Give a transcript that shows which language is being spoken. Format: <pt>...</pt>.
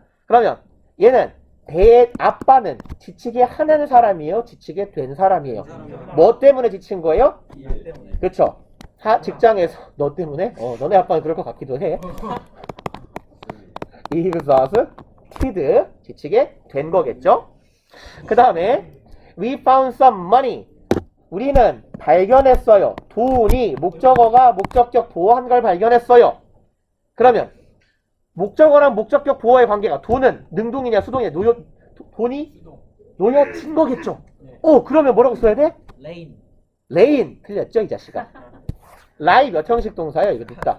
<ko>그러면 얘는 아빠는 지치게 하는 사람이에요? 지치게 된 사람이에요? 뭐 때문에 지친 거예요? 그쵸? 직장에서 너 때문에? 너네 아빠는 그럴 것 같기도 해. exhausted, 지치게 된 거겠죠? 그 다음에</ko> <en>we found some money.</en> <ko>우리는 발견했어요. 돈이 목적어가 목적격 보호한 걸 발견했어요. 그러면 목적어랑 목적격 보호의 관계가 돈은 능동이냐 수동이냐 돈이 놓여진 거겠죠. 그러면 뭐라고 써야 돼? 레인. 레인 틀렸죠 이 자식아. 라이 몇 형식 동사예요? 이거 눕다.</ko>